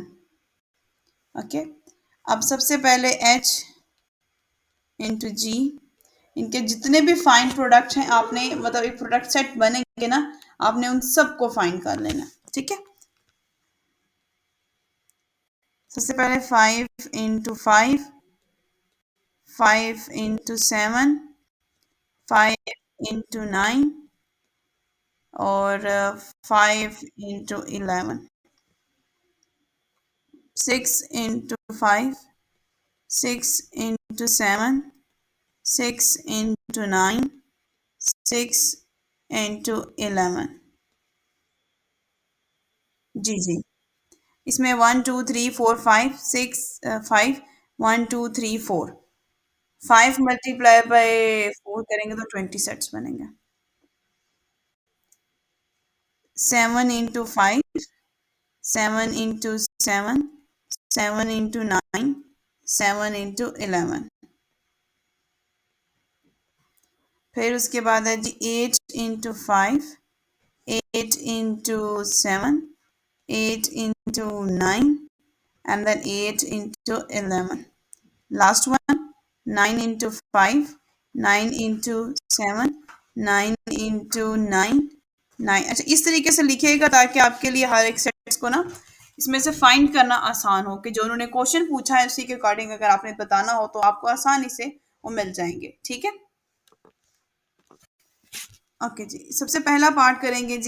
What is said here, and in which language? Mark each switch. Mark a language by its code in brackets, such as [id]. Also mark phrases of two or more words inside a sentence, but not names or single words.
[hi] ओके, अब सबसे पहले [en] H into G, [hi] इनके जितने भी [en] find product [hi] हैं आपने, मतलब एक [en] product set [hi] बनेंगे ना, आपने उन सबको फाइंड कर लेना। ठीक है, सबसे पहले 5 into 5, 5 into 7, 5 into 9 और 5 into 11। 6 into 5, 6 into 7, 6 into 9, 6 into 11। जी जी, इसमें 1 2 3 4 5 6 5, 1 2 3 4, 5 × 4 करेंगे तो 20 सेट्स बनेंगे। 7 into 5, 7 into 7, 7 into 9, 7 into 11। फिर उसके बाद है जी 8 into 5, 8 into 7, 8 into 9 [en] and then [hi] 8 into 11। [en] Last one 9 into 5, 9 into 7, 9 into 9, 9। [hi] अच्छा, इस तरीके से लिखिएगा ताकि आपके लिए हर एक सेट्स को ना इसमें से फाइंड करना आसान हो, कि जो उन्होंने क्वेश्चन पूछा है उसी के अकॉर्डिंग अगर आपने बताना हो तो आपको आसानी से वो मिल जाएंगे। ठीक है, ओके जी, सबसे पहला पार्ट करेंगे जी।